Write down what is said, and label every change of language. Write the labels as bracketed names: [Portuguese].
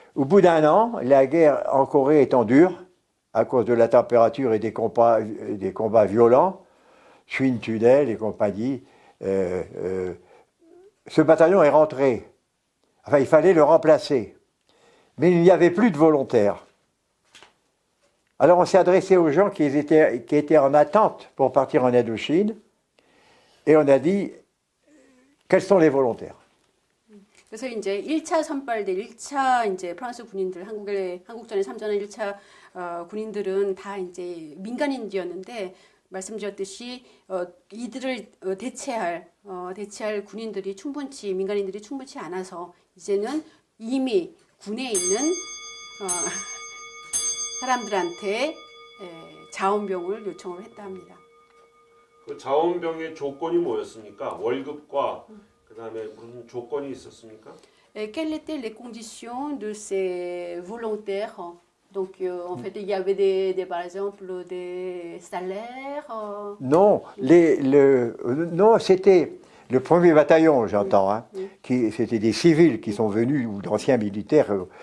[French] Au bout d'un an, la guerre en Corée étant dure, à cause de la température et des combats violents, Chouine Tunnel et compagnie, ce bataillon est rentré. Enfin, il fallait le remplacer. Mais il n'y avait plus de volontaires. Alors on s'est adressé aux gens qui étaient en attente pour partir en Indochine, et on a dit, quels sont les volontaires? [Korean] 그래서 이제 1차 선발대 1차 이제 프랑스 군인들 한국전에 참전한 1차 군인들은 다 이제 민간인이었는데 말씀드렸듯이 이들을 대체할 군인들이 민간인들이 충분치 않아서 이제는 이미 군에 있는 사람들한테 자원병을 요청을 했다 합니다. 그 자원병의 조건이 뭐였습니까? 월급과 그다음에 무슨 조건이 있었습니까? [French] Quelles étaient les conditions de ces volontaires? Donc, en fait, il y avait par exemple, des salaires. Non, non, c'était le premier bataillon, j'entends. Hein, c'était des civils qui sont venus ou d'anciens militaires.